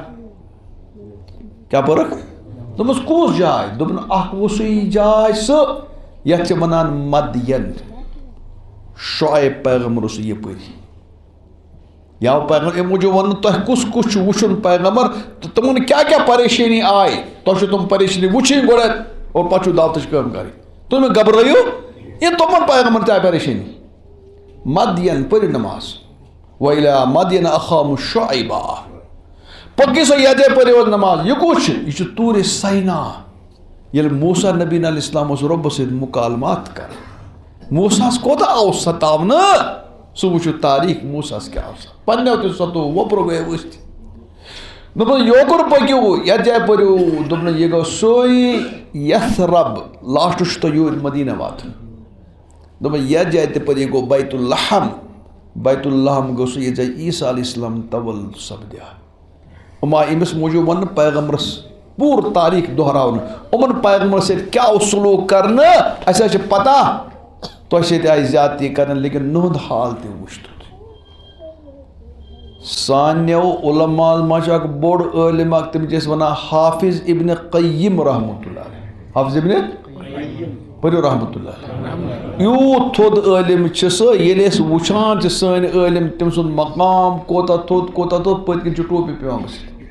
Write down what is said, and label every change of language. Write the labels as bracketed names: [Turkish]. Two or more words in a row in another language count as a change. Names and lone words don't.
[Kashmiri] کیٛاہ پٔرٕکھ دوٚپمَس کُس جاے دوٚپُن اکھ وُسعی جاے سُہ یتھ چھِ ونان مدین شعیب پیغمبر اوس یپٲری یہ آو پیغمبر امہِ موٗجوٗب وننہٕ تۄہہِ کُس کُس چھُ وٕچھُن پیغمبر تہٕ تِمن کیٛاہ کیٛاہ پریشٲنی آیہِ تۄہہِ چھو تِم پریشٲنی وٕچھِنۍ گۄڈٕنٮ۪تھ اور پتہٕ چھُو دعوتٕچ کٲم کرٕنۍ تُہۍ مہٕ گبرٲیِو یہِ تِمن پیغمبر تہِ آیہِ پریشٲنی مدین پٔرِو نماز [Arabic] وَإِلَىٰ مَدْيَنَ أَخَاهُمْ شُعَيْبًا [Kashmiri] پٔکِو سا یتھ جایہِ پٔرِو نماز یہِ کُس چھُ یہِ چھُ طوٗرِ سینا ییٚلہِ موسیٰ نبی [Arabic] علیہ السلام [Kashmiri] اوس رۄبس سۭتۍ مُکالمات کران موساہس کوتاہ آو ستاونہٕ سُہ وٕچھِو تاریٖخ موساہس کیٛاہ اوس پننیو تہِ ستوو وۄپرو گٔے ؤسۍ دوٚپُن یوکُن پٔکِو یتھ جایہِ پٔرِو دوٚپُن یہِ گوٚو سُے یثرب لاسٹس چھُ تۄہہِ یوٗرۍ مدیٖنہ واتُن دوٚپُن یتھ جایہِ تہِ پٔرِو یہِ گوٚو بیت اللحم بیت اللحم گوٚو سُہ ییٚتہِ زَن عیٖسیٰ [Arabic] علیہ السلام [Kashmiri] تولُد سپدیو یِم آیہِ أمِس موٗجوٗب وننہٕ پیغمبرس پوٗرٕ تاریٖخ دۄہراونہٕ یِمن پیغمبرس سۭتۍ کیٛاہ اوس سلوٗک کرنہٕ اَسہِ حظ چھِ پتہ تۄہہِ سۭتۍ آیہِ زیادتی کرنہٕ لیکن نُہُنٛد حال تہِ وٕچھ سانیو علماء منٛز چھُ اکھ بوٚڑ عٲلِم اکھ تٔمِس چھِ أسۍ ونان حافظ ابن قیم [Arabic] رحمتہ اللہ علیہ [Kashmiri] حافظ ابن پٔرِو [Arabic] رحمتہ اللہ علیہ [Kashmiri] یوٗت تھوٚد عٲلِم چھِ سُہ ییٚلہِ أسۍ وٕچھان چھِ سٲنۍ عٲلِم تٔمۍ سُنٛد مقام کوتاہ تھوٚد پٔتۍ کِنۍ چھُ ٹوپی پیوان گٔژھِتھ